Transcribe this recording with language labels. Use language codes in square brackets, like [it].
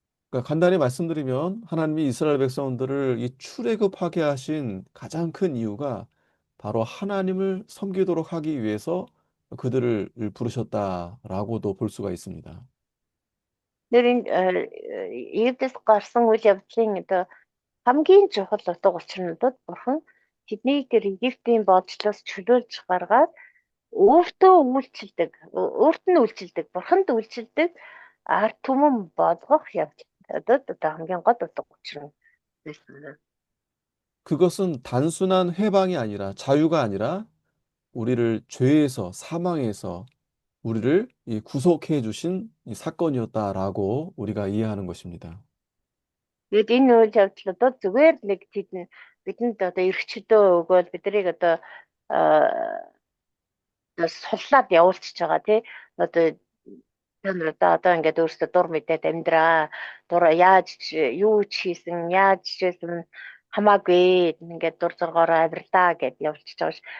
[ko] 그러니까 간단히 말씀드리면 하나님이 이스라엘 백성들을 이 출애굽하게 하신 가장 큰 이유가 바로 하나님을 섬기도록 하기 위해서 그들을 부르셨다라고도 볼 수가 있습니다. [mn] Тэр энэ Египтээс гарсан үйл явдлын одоо хамгийн чухал утга учир нь бурхан тэднийг тэр Египтийн бодлоос чөлөөлж гаргаад өөрт нь үйлчилдэг, бурханд үйлчилдэг ард түмэн болгох явдлуудад одоо хамгийн гол утга учир нь байсан. [ko] 그것은 단순한 해방이 아니라 자유가 아니라 우리를 죄에서 사망에서 우리를 이 구속해 주신 이 사건이었다라고 우리가 이해하는 것입니다. [mn] Тэгээд энэ үйл явдлуудад зүгээр л бидэнд одоо эрх чөлөө өгөөд биднийг одоо суллаад явуулчихж байгаа тий. Одоо одоо ингээд өөрсдөө дур мэдээд амьдраа. Яаж юу ч хийсэн, яаж чижсэн хамаагүй ингээд дур зоргоороо авирлаа гэд явуулчихж байгаа ш.